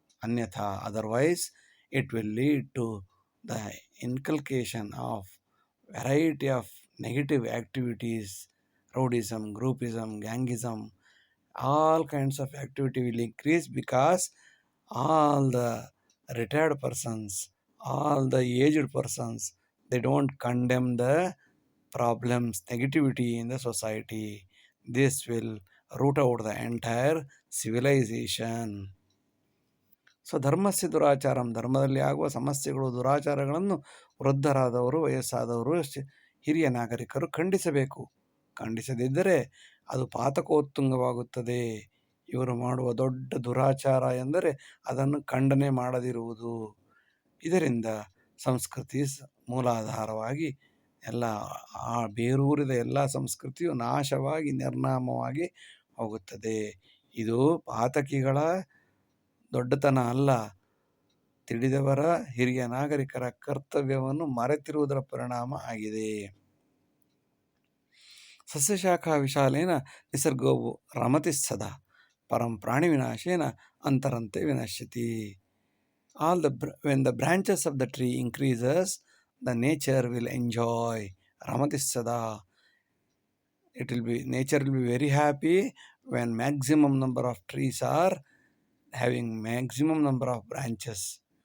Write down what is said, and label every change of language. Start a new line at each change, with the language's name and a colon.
English: Anyatha, otherwise it will lead to the inculcation of variety of negative activities, rowdyism, groupism, gangism, all kinds of activity will increase because all the retired persons, all the aged persons, they don't condemn the problems, negativity in the society. This will root out the entire civilization.
Kannada: So
Sanskrit: ಧರ್ಮಸ್ಯ ದುರಾಚಾರಂ,
Kannada: ಧರ್ಮದಲ್ಲಿ ಆಗುವ ಸಮಸ್ಯೆಗಳು, ದುರಾಚಾರಗಳನ್ನು ವೃದ್ಧರಾದವರು, ವಯಸ್ಸಾದವರು, ಹಿರಿಯ ನಾಗರಿಕರು ಖಂಡಿಸಬೇಕು. ಖಂಡಿಸದಿದ್ದರೆ ಅದು ಪಾತಕೋತ್ತುಂಗವಾಗುತ್ತದೆ. ಇವರು ಮಾಡುವ ದೊಡ್ಡ ದುರಾಚಾರ ಎಂದರೆ ಅದನ್ನು ಖಂಡನೆ ಮಾಡದಿರುವುದು. ಇದರಿಂದ ಸಂಸ್ಕೃತಿ ಮೂಲಾಧಾರವಾಗಿ ಎಲ್ಲ ಬೇರೂರಿದ ಎಲ್ಲ ಸಂಸ್ಕೃತಿಯು ನಾಶವಾಗಿ ನಿರ್ನಾಮವಾಗಿ ಹೋಗುತ್ತದೆ. ಇದು ಪಾತಕಿಗಳ ದೊಡ್ಡತನ ಅಲ್ಲ, ತಿಳಿದವರ ಹಿರಿಯ ನಾಗರಿಕರ ಕರ್ತವ್ಯವನ್ನು ಮರೆತಿರುವುದರ ಪರಿಣಾಮ ಆಗಿದೆ.
Sanskrit: ಸಸ್ಯಶಾಖಾ ವಿಶಾಲೇನ ನಿಸರ್ಗೋವು ರಮತಿ ಸದಾ ಪರಂ ಪ್ರಾಣಿ ವಿನಾಶೇನ ಅಂತರಂತೆ ವಿನಶ್ಯತಿ.
English: When the branches of the tree increases, the nature will enjoy.
Sanskrit: Ramati sada.
English: Nature will be very happy when maximum number of trees are having maximum number of branches.